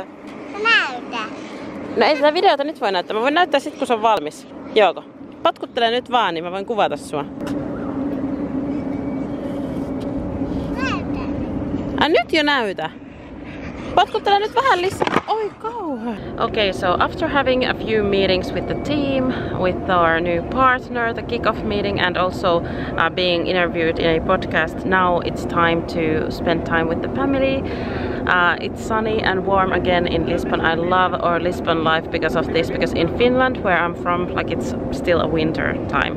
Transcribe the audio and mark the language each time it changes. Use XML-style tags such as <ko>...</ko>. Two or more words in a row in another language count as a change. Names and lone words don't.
<fi>Näytä. No ei sitä videota nyt voi näyttää. Mä voin näyttää sit kun se on valmis. Joko? Potkuttele nyt vaan, niin mä voin kuvata sua. Näytä. Nyt jo näytä. Potkuttele nyt vähän lisää. Oi kauhean.</fi> <en>Okay, so after having a few meetings with the team, with our new partner, the Kickoff Meeting, and also being interviewed in a podcast, now it's time to spend time with the family. It's sunny and warm again in Lisbon. I love our Lisbon life because of this, because in Finland, where I'm from, like it's still a winter time.</en>